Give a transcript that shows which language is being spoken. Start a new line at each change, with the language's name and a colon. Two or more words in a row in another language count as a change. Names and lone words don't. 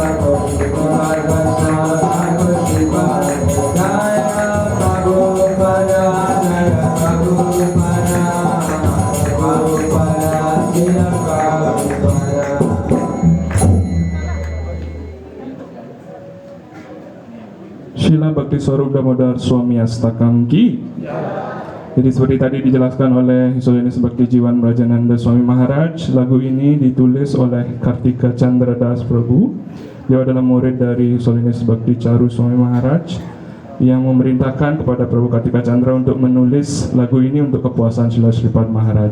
Indonesian: Shri Krishna Jaya Prabhupada Jaya Prabhupada Prabhupada Jaya Prabhupada. Srila Bhakti Swarup Damodar Swami Astakam Ki. Jadi seperti tadi dijelaskan oleh
English: His Holiness
Indonesian: Bhakti Jiwan Brajananda Swami Maharaj, lagu ini ditulis oleh Kartika Chandra Das Prabhu. Dia adalah murid dari
English: His Holiness
Indonesian: Bhakti Charu Swami Maharaj yang memerintahkan kepada Prabhu Kartika Chandra untuk menulis lagu ini untuk kepuasan Srila Sripad Maharaj.